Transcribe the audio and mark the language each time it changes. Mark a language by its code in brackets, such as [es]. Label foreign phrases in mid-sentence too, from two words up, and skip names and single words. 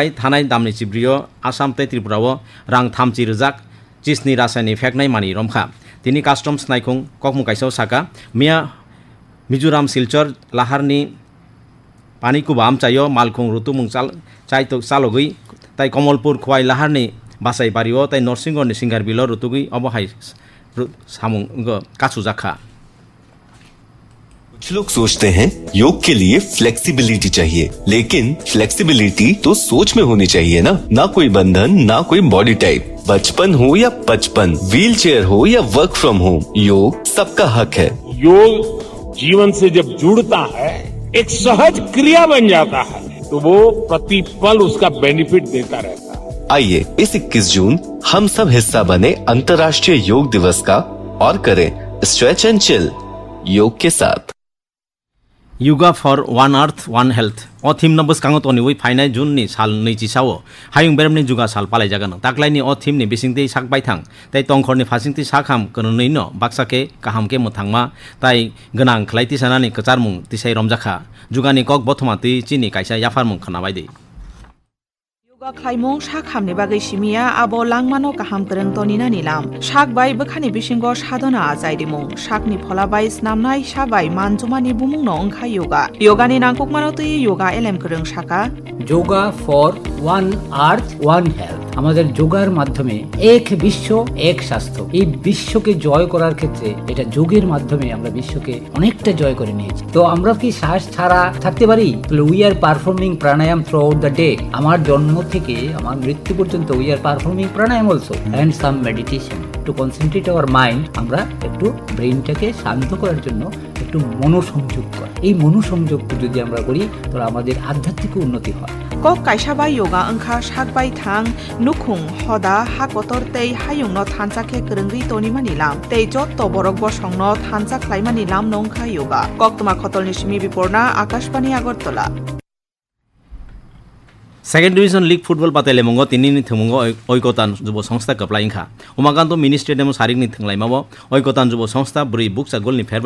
[trp] थानाय दामनि चिब्रियो आसाम तै त्रिपुराव रां 30 रोजाक चिसनि रासायनिक फेकनाय मानि रमखा तिनि कास्टम्स नायखं ककमु काइसाव साका मिया मिजोराम सिलचर लाहारनि पानिकुबा आमचायो मालखं रुतुमुं चाइतो चालगै ताई कमलपुर खुवाई लाहारनि बासाई बारिओ ताई नरसिंगरनि सिंगार बिलो रुतुगै अबहाय सामुं काछु जाखा [hi] कुछ लोग सोचते हैं योग के लिए फ्लेक्सिबिलिटी चाहिए, लेकिन फ्लेक्सिबिलिटी तो सोच में होनी चाहिए ना कोई बंधन, ना कोई बॉडी टाइप, बचपन हो या 55, व्हील चेयर हो या [en] work from home, [hi] योग सबका हक है। योग जीवन से जब जुड़ता है, एक सहज क्रिया बन जाता है, तो वो प्रतिपल उसका बेनिफिट देता रहता है। आइए इस 21 जून हम सब हिस्सा बने अंतर्राष्ट्रीय योग दिवस का और करें [en] stretch and chill [hi] योग के साथ। [en] Yoga for One Earth One Health [trp] अ थीम न बसकांगो तनिवै फाइनाय जुननि साल 25 हायुं बेरमनि जुगा साल पालाय जागोन ताक्लायनि अ थीमनि बिसिंति साकबाय थां तै तंखरनि फासिंति साखाम कननैनो बाक्साके काहामके मोथांमा तै गोनां खलायति सानानि कचारमुं तिसाय रमजाखा जुगानि कक बथमाति चिनि कायसा याफारमुं खनाबायदि योगा खाइमुं साखामनि बागै सिमिया आबो लांमानो काहाम गोरों तनिना निलाम साक बाय बखानि बिसिंगो साधना आजायदिमुं साकनि फलाबाय स्नामनाय साबाय मानजुमानि बुमुंनो ओंखा योगानि नांगकमानो तै योगा एलेम गोरों साका [en] Yoga for One Earth One Health [bn] আমাদের যোগার মাধ্যমে এক বিশ্ব এক স্বাস্থ্য এই বিশ্বকে জয় করার ক্ষেত্রে এটা যোগের মাধ্যমে আমরা বিশ্বকে অনেকটা জয় করে নিয়েছি তো আমরা কি শ্বাস ছাড়া থাকতে পারি [en] We are performing pranayam throughout the day [bn] আমার জন্ম থেকে আমার মৃত্যু পর্যন্ত [en] We are performing pranayam also and some meditation to concentrate our mind [bn] আমরা একটু ব্রেইনটাকে শান্ত করার জন্য একটু মনোসংযোগ করা এই মনোসংযোগ যদি আমরা করি তাহলে আমাদের আধ্যাত্মিক উন্নতি হয় [trp] কক কাইসাবাই योगा ओंखा साकबाय थां नुखुं हदा हाकतर तै हायुंनो थानसाखे गोरोंगै तनिमानि लाम तै जत्त बरक बसंनो थानसा ख्लायमानि लाम नंखा योगा कक्तमा खतलनि सिमी बिपरना आकाशबाणी आगरतला [en] second division league football [trp] पाताले मंगो तिनि थमुंगो ओइकोतान जुब संस्था कप्लाइंखा उमाकान्त मिनि स्टेडियम सारिकनि थंलाइमाबो ओइकोतान जुब संस्था ब्रै बुकसा गोलनि फेरबाय